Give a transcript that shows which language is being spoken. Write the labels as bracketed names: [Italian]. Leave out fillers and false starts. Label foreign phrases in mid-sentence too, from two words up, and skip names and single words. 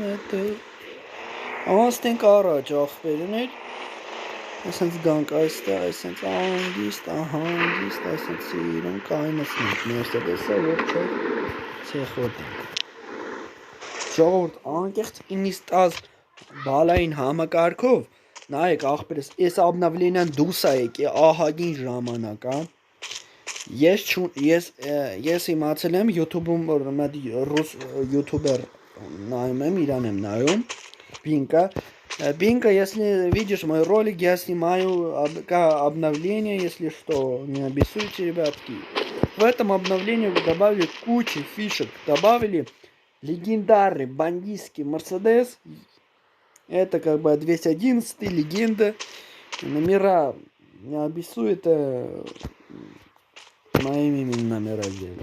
[Armenian] է, անստենք առաջ աղբերներ, այսենց գանք այստեղ, այսենց անգիստ, այսենց սիրում կայնսնենք Mercedes-ը, որ չէ ցեխոտ ենք։ Ժողովուրդ անկեղծ 9-10 բալային համակարգով, նայեք աղբերս, ես աբնավլենյան դուս է եկի ահագին ժամանակ, Ես իմացել եմ YouTube-ում ռուս ютубер նայում եմ, իրան եմ նայում, [Russian] Бинка, если видишь мой ролик, я снимаю обновление, если что, не обессуйте, ребятки. В этом обновлении добавили кучу фишек, добавили легендарный бандитский Mercedes, это как бы 211 легенда, номера, не обессует, моими номера делали.